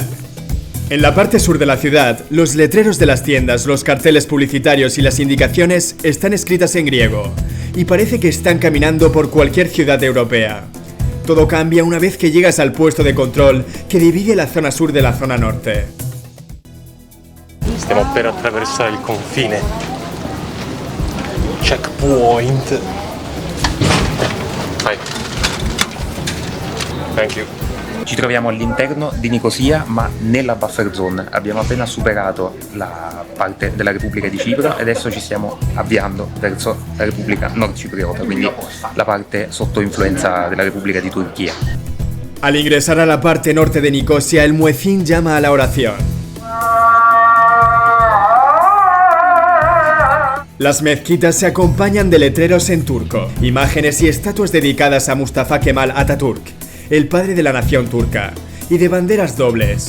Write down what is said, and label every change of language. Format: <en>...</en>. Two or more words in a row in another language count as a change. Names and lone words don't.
<es>En la parte sur de la ciudad, los letreros de las tiendas, los carteles publicitarios y las indicaciones están escritas en griego, y parece que están caminando por cualquier ciudad europea. Todo cambia una vez que llegas al puesto de control que divide la zona sur de la zona norte.</es> <it>Stiamo per attraversare il confine. Checkpoint. Vai.</it> <en>Thank you.</en> <it>Ci troviamo all'interno di Nicosia, ma nella</it> <en>buffer zone.</en> <it>Abbiamo appena superato la parte della Repubblica di Cipro e adesso ci stiamo avviando verso la Repubblica Nord Cipriota, quindi la parte sotto influenza della Repubblica di Turchia.</it> <es>Al ingresar a la parte norte de Nicosia, el muecín llama a la oración. Las mezquitas se acompañan de letreros en turco, imágenes y estatuas dedicadas a Mustafa Kemal Atatürk, el padre de la nación turca, y de banderas dobles.</es>